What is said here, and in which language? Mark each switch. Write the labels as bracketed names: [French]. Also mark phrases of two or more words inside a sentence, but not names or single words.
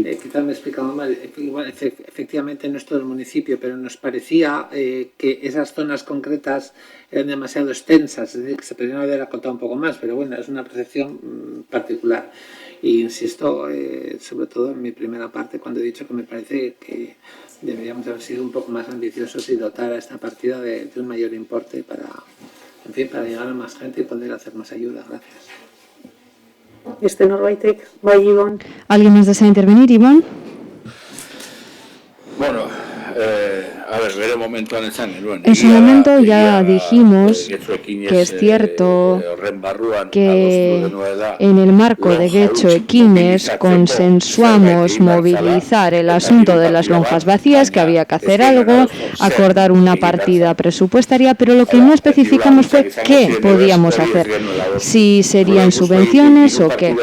[Spanish] Quizás me he explicado mal. Igual, efectivamente no es todo el municipio, pero nos parecía que esas zonas concretas eran demasiado extensas, es decir, que se podrían haber acotado un poco más, pero bueno, es una percepción particular. Y insisto, sobre todo en mi primera parte, cuando he dicho que me parece que deberíamos haber sido un poco más ambiciosos y dotar a esta partida de un mayor importe para llegar a más gente y poder hacer más ayuda. Gracias. [Basque] Norbaitek, bai, Ibon. [Spanish] ¿Alguien más desea intervenir, Iván? Bueno, a ver, [Basque] bere momentuan esan genuen. [Spanish] En su momento ya dijimos que es cierto que en el marco de Guecho Equines consensuamos movilizar el asunto de las lonjas vacías, que había que hacer algo, acordar una partida presupuestaria, pero lo que no especificamos fue qué podíamos hacer, si serían subvenciones o qué.